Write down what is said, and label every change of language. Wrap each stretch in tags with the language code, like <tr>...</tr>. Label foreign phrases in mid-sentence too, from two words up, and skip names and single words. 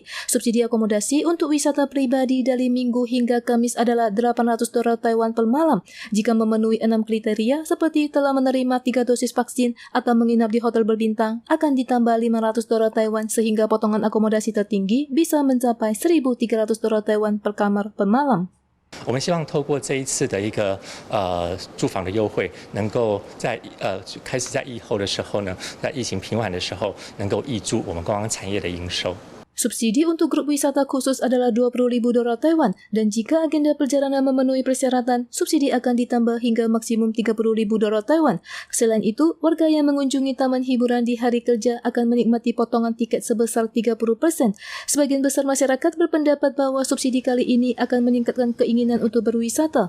<id>Subsidi akomodasi untuk wisata pribadi dari Minggu hingga Kamis adalah 800 dolar Taiwan per malam. Jika memenuhi 6 kriteria seperti telah menerima 3 dosis vaksin atau menginap di hotel berbintang, akan ditambah 500 dolar Taiwan sehingga potongan akomodasi tertinggi bisa mencapai 1.300 dolar Taiwan per kamar per malam.</id> <zh>我们希望透过这一次的一个住房的优惠，能够在开始在疫后的时候呢，在疫情平缓的时候，能够挹注我们观光产业的营收。</zh> <id>Subsidi untuk grup wisata khusus adalah 20.000 dolar Taiwan dan jika agenda perjalanan memenuhi persyaratan, subsidi akan ditambah hingga maksimum 30.000 dolar Taiwan. Selain itu, warga yang mengunjungi taman hiburan di hari kerja akan menikmati potongan tiket sebesar 30%. Sebagian besar masyarakat berpendapat bahwa subsidi kali ini akan meningkatkan keinginan untuk berwisata.</id>